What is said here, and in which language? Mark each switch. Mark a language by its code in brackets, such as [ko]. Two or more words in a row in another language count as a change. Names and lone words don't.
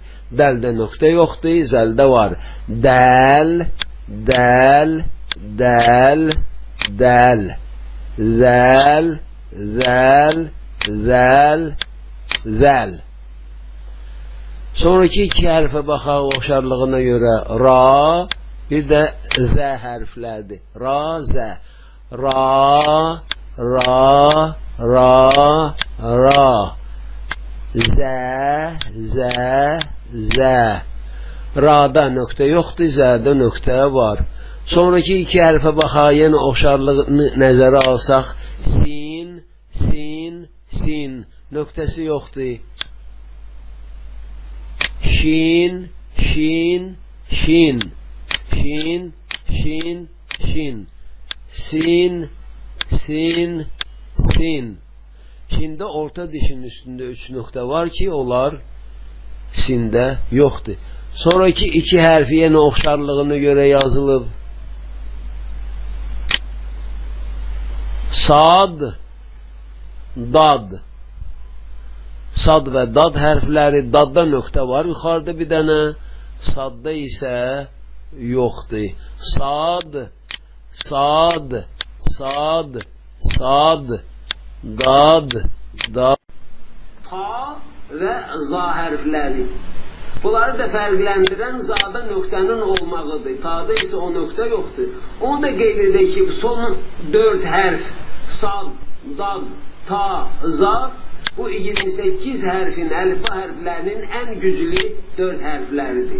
[az] Dəldə nöqtə yoxdur, zəldə var. Dəl, dəl, dəl, dəl, zəl, zəl, zəl, zəl. Sonraki iki hərfə baxaq oxşarlığına görə. Ra, bir də zə hərflərdir. Ra, zə. Ra, ra, ra, ra. Zə, zə, zə. Ra'da nöqtə yoxdur, zədə nöqtə var. Sonraki iki hərfə baxaq, yenə oxşarlığını nəzərə alsaq. Sin, sin, sin. Nöqtəsi yoxdur. Şin, şin, şin. Şin, şin, şin. Sin, sin, sin. Şində orta dişin üstündə 3 nöqtə var ki, onlar sində yoxdur. Sonraki iki hərfi yenə oxşarlığına görə yazılıb. Sad, dad. Sad və dad hərfləri, dadda nöqtə var yuxarıda bir dənə, sadda isə yoxdur. Sad, sad, sad, sad, dad, dad. Ta və za hərfləri. Bunları da fərqləndirən zada nöqtənin olmağıdır. Ta'da isə o nöqtə yoxdur. Onu da qeyd edək ki, son 4 hərf, sad, dad, ta, za, bu 28 hərfin, əlifba hərflərinin ən güclü 4 hərfləridir.